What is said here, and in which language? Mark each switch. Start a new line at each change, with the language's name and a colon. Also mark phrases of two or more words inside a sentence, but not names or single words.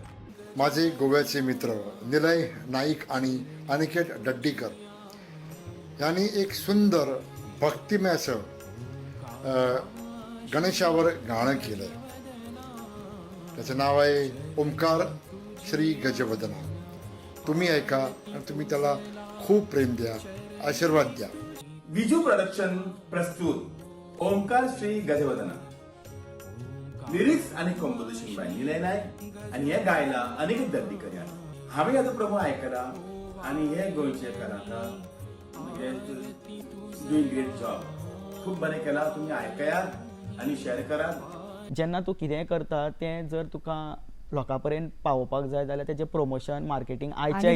Marathi: माझे गोव्याचे मित्र निलय नाईक आणि अनिकेत डड्डीकर यांनी एक सुंदर भक्तिमय असं गणेशावर गाणं केलं त्याचं नाव आहे ओंकार श्री गजवदना तुम्ही ऐका आणि तुम्ही त्याला खूप प्रेम द्या आशीर्वाद द्या विजू प्रोडक्शन प्रस्तुत ओंकार श्री गजवदना लिरिक्स आणि
English: composition by
Marathi: निलय नायक आणि हे गायला अनिकेत दर्डीकर यांनी
Konkani: हांवें हाजो प्रमो आयकला आणि हे गोंयचे कलाकार
English: doing great job
Konkani: खूप बरें केला तुम्ही आयकयात आणि शेअर करात जेन्ना तूं कितें करता तें जर तुका लोकां पर्यंत पावोवपाक जाय जाल्यार तेजें
English: promotion marketing
Konkani: आयच्या